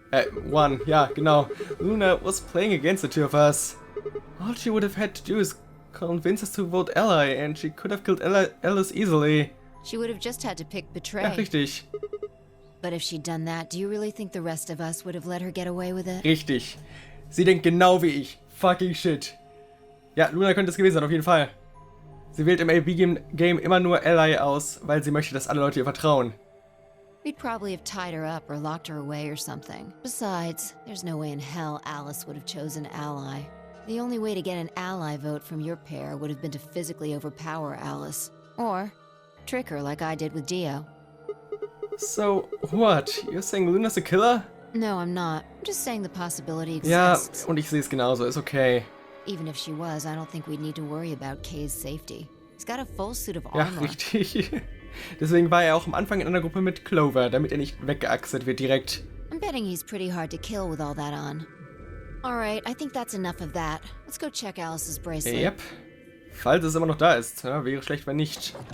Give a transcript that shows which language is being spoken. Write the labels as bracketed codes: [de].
[en] 1, yeah, genau. Luna was playing against the two of us. All she would have had to do is convince us to vote Ally, and she could have killed Alice easily. She would have just had to pick Betray. [de] Ja, richtig. [en] But if she'd done that, do you really think the rest of us would have let her get away with it? [de] Richtig. Sie denkt genau wie ich. [en] Fucking shit. [de] Ja, Luna könnte es gewesen sein, auf jeden Fall. Sie wählt im AB-Game immer nur Ally aus, weil sie möchte, dass alle Leute ihr vertrauen. [en] We'd probably have tied her up or locked her away or something. Besides, there's no way in hell Alice would have chosen Ally. The only way to get an ally vote from your pair would have been to physically overpower Alice. Or trick her like I did with Dio. So, what? You're saying Luna's a killer? No, I'm not. I'm just saying the possibility [de] Ja, [en] exists. [de] und ich sehe es genauso, ist okay. [en] Even if she was, I don't think we'd need to worry about Kay's safety. He's got a full suit of [de] Ja, [en] armor. [de] richtig. Deswegen war er auch am Anfang in einer Gruppe mit Clover, damit er nicht weggeaxelt wird direkt. [en] I'm betting he's pretty hard to kill with all that on. Alright, I think that's enough of that. Let's go check Alice's bracelet. Yep. [de] Falls es immer noch da ist. Ja, wäre schlecht, wenn nicht.